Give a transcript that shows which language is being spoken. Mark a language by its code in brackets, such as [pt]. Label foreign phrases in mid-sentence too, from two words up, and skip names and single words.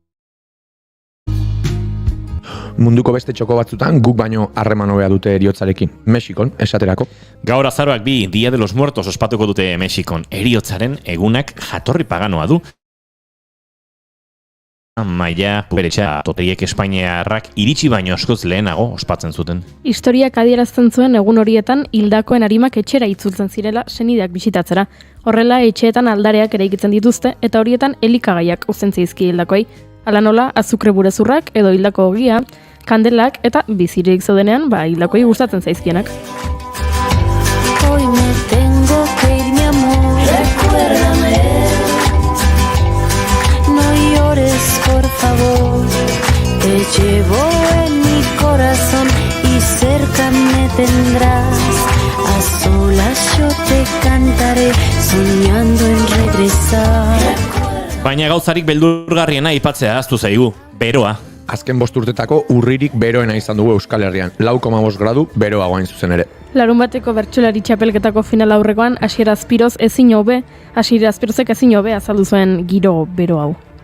[eu] Munduko beste txoko batzutan guk baino harreman hobea dute heriotzarekin. Mexikon, esaterako. Gaur azaroak 2, Dia de los Muertos ospatuko dute Mexikon. Heriotzaren egunak jatorri paganoa du. Maia, beretxa, toteiek Espainiarrak iritsi baino askoz lehenago ospatzen zuten. Historiak adierazten zuen egun horietan hildakoen arimak etxera itzultzen zirela senideak bisitatzera. Horrela, etxeetan aldareak eraikitzen dituzte eta horietan elikagaiak uzten zaizkie hildakoei. Hala nola, azukre burezurrak edo hildako ogia, kandelak eta bizirik zeudenean, hildakoei gustatzen zaizkienak. [es] Hoy me tengo que ir, mi amor. Recuérdame. No llores, por favor. Te llevo en mi corazón y cerca me tendrás. A solas yo te cantaré soñando en regresar. [eu] Baina gauzarik beldurgarriena aipatzea ahaztu zaigu, beroa. Azken 5 urtetako urririk beroena izan dugu Euskal Herrian. 4,5 gradu beroagoa hain zuzen ere. Larunbateko bertsolari txapelketako final aurrekoan Asier Azpirozek ezin hobe azaldu zuen giro bero hau.